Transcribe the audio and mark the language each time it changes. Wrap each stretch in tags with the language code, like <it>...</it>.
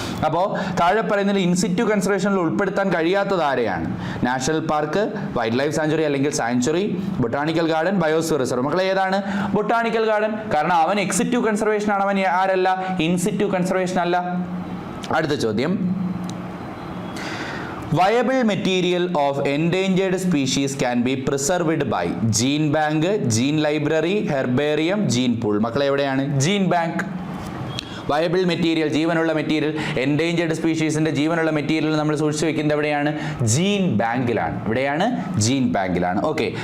<ml>അപ്പോൾ താഴെ പറയുന്നതിൽ ഇൻസിറ്റു കൺസർവേഷനിൽ ഉൾപ്പെടുത്താൻ കഴിയാത്തത് ആരെയാണ്? National park, wild life sanctuary അല്ലെങ്കിൽ sanctuary, botanical garden, biosphere reserve. മക്കളെ ഏതാണ്? Botanical garden. കാരണം അവൻ എക്സിറ്റു കൺസർവേഷൻ ആണ്, അവൻ ആരല്ല? ഇൻസിറ്റു കൺസർവേഷൻ അല്ല. അടുത്ത ചോദ്യം.</ml> <en>Viable material of endangered species can be preserved by gene bank, gene library, herbarium, gene pool.</en> <ml>മക്കളെ എവിടെയാണ്? Gene bank. വയബിൾ മെറ്റീരിയൽ, ജീവനുള്ള മെറ്റീരിയൽ, എൻഡേഞ്ചേർഡ് സ്പീഷീസിന്റെ ജീവനുള്ള മെറ്റീരിയൽ നമ്മൾ സൂക്ഷിച്ചു വെക്കുന്നത് എവിടെയാണ്? ജീൻ ബാങ്കിലാണ്. എവിടെയാണ്? ജീൻ ബാങ്കിലാണ്. ഓക്കെ.</ml>